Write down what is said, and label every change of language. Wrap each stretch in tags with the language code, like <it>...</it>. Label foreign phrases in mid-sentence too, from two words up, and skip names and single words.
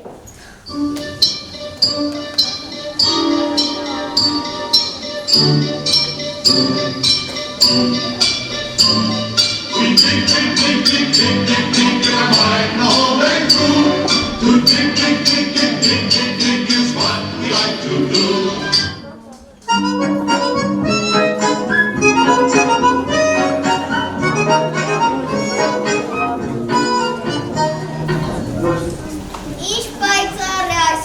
<en>We dig, dig, dig, dig, dig, dig, dig in a mine all the way through. To dig, dig, dig, dig, dig, dig, dig is what we like to do.</en> <hy>Ինչ պայծառ է այս</hy>